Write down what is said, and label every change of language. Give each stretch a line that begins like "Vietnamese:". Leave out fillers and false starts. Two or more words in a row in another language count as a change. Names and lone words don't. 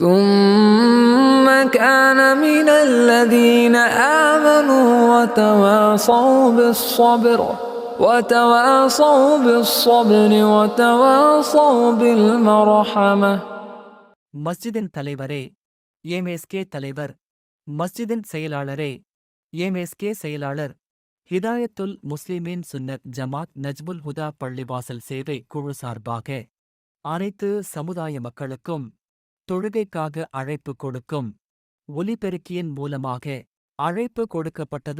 Arabic: ثم كان من الذين آمنوا وتواصوا بالصبر وتواصوا بالمرحمة.
Tamil: மஸ்ஜிதின் தலைவரே, எம்எஸ்கே தலைவர். மஸ்ஜிதின் செயலாளரே, எம்எஸ்கே செயலாளர். ஹிதாயத்துல் முஸ்லிமீன் சுன்னத் ஜமாத் நஜ்முல் ஹுதா பள்ளிவாசல் சேவை குழு சார்பாக அனைத்து சமுதாய மக்களுக்கும் தொழுகைக்காக அழைப்பு கொடுக்கும் ஒலிபெருக்கியின் மூலமாக அழைப்பு கொடுக்கப்பட்டது.